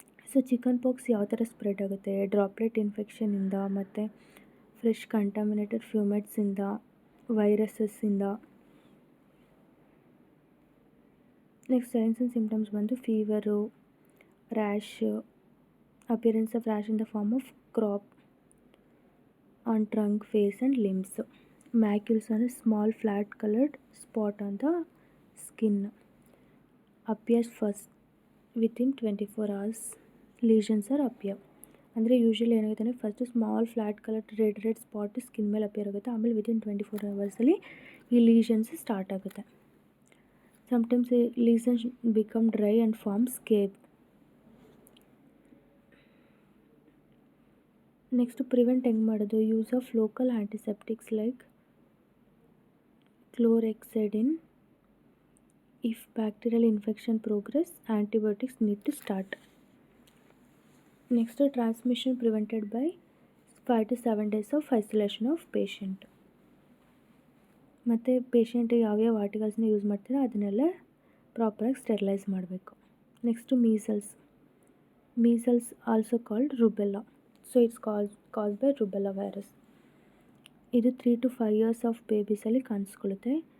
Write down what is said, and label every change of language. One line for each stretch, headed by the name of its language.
Kannada: So chicken pox ಯಾವ ಥರ spread ಆಗುತ್ತೆ? ಡ್ರಾಪ್ಲೆಟ್ ಇನ್ಫೆಕ್ಷನಿಂದ ಮತ್ತು fresh contaminated ಫ್ಯೂಮೆಟ್ಸಿಂದ, ವೈರಸಸ್ಸಿಂದ.
English: Next signs and symptoms ಬಂದು fever, rash, appearance of rash in the form of crop on trunk, face and limbs. Macules ಅಂದರೆ small flat coloured spot on the skin, appears first within 24 hours. Lesions are appear.
Kannada: ಅಂದರೆ usually ಏನಾಗುತ್ತೆ ಅಂದರೆ first
English: small flat colour red spot skin
Kannada: ಮೇಲೆ appear ಆಗುತ್ತೆ, ಆಮೇಲೆ
English: within 24 hours
Kannada: ಈ lesions start ಆಗುತ್ತೆ.
English: Sometimes ಈ lesions become dry and form scab. Next prevent
Kannada: ಹೆಂಗೆ ಮಾಡೋದು?
English: Use of local antiseptics like chlorhexidine. If bacterial infection progress, antibiotics need to start. Next, transmission prevented by 5 to 7 days of isolation of patient.
Kannada: ಮತ್ತು patient ಯಾವ್ಯಾವ ಆರ್ಟಿಕಲ್ಸ್ನ use ಮಾಡ್ತಾರೆ ಅದನ್ನೆಲ್ಲ ಪ್ರಾಪರಾಗಿ sterilise ಮಾಡಬೇಕು.
English: Next measles also called rubella. So it's caused by rubella virus. ಇದು 3 to 5 years of ಬೇಬೀಸಲ್ಲಿ
Kannada: ಕಾಣಿಸ್ಕೊಳ್ಳುತ್ತೆ.